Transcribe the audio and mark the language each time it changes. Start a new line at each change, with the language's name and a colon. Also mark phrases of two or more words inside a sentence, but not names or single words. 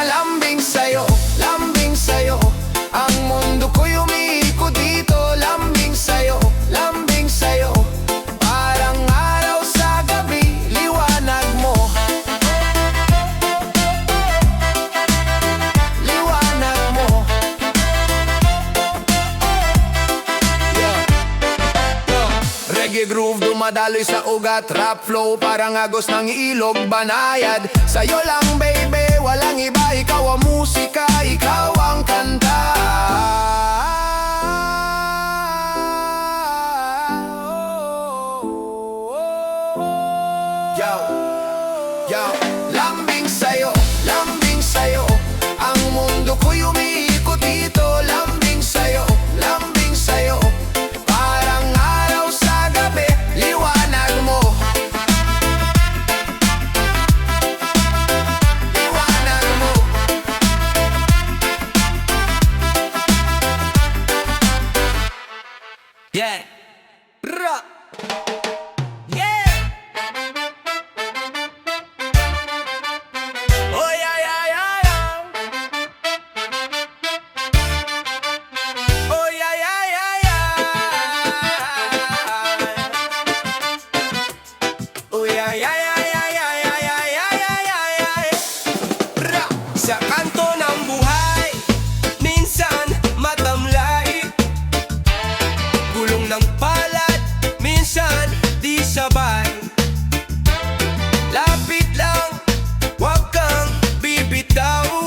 Filipino: Lambing sa'yo, ang mundo ko'y umiikot dito. Lambing sa'yo, parang araw sa gabi, liwanag mo. Liwanag mo.
English: Yeah. Reggae groove
Filipino: dumadaloy sa ugat.
English: Rap flow
Filipino: parang agos ng ilog banayad.
English: Sa'yo lang baby,
Filipino: walang iba. Ikaw ang musika, ikaw ang kanta. Yo, yo, lambing sa'yo, ang mundo ko'y umiikot dito. Lambing sa'yo, parang araw sa gabi, liwanag mo. Liwanag mo.
English: Yeah. Ra. Yeah. Oh yeah, yeah, yeah, yeah. Oh yeah, yeah, yeah, yeah. Oh yeah, yeah, yeah, yeah, yeah, yeah, yeah, yeah, yeah, yeah. Ra.
Filipino: Sa kanto ng buhay, minsan matamlay. Gulong ng palad, minsan di sabay. Lapit lang, wag kang bibitaw.